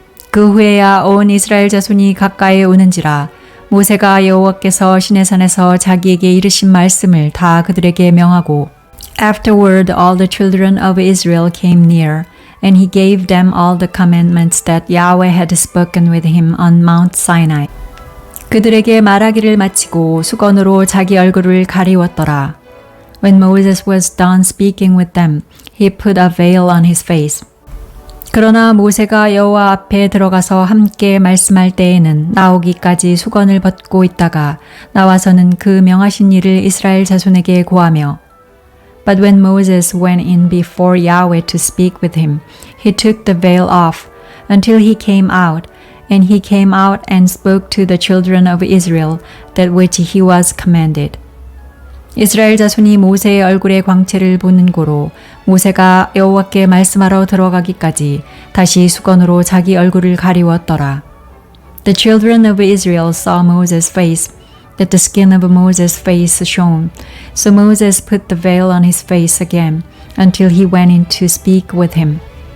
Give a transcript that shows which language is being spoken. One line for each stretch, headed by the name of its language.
Korean: 그 후에야 온 이스라엘 자손이 가까이 오는지라 모세가 여호와께서 시내산에서 자기에게 이르신 말씀을 다 그들에게 명하고
English: Afterward all the children of Israel came near, and he gave them all the commandments that Yahweh had spoken with him on Mount Sinai.
Korean: 그들에게 말하기를 마치고 수건으로 자기 얼굴을 가리웠더라.
English: When Moses was done speaking with them, he put a veil on his face.
Korean: 그러나 모세가 여호와 앞에 들어가서 함께 말씀할 때에는 나오기까지 수건을 벗고 있다가 나와서는 그 명하신 일을 이스라엘 자손에게 고하며
English: But when Moses went in before Yahweh to speak with him, he took the veil off until he came out, and he came out and spoke to the children of Israel that which he was commanded.
Korean: 이스라엘 자손이 모세의 얼굴의 광채를 보는 고로 모세가 여호와께 말씀하러 들어가기까지 다시 수건으로 자기 얼굴을 가리웠더라.
English: The children of Israel saw Moses' face, that the skin of Moses' face shone. So Moses put the veil on his face again until he went in to speak with him.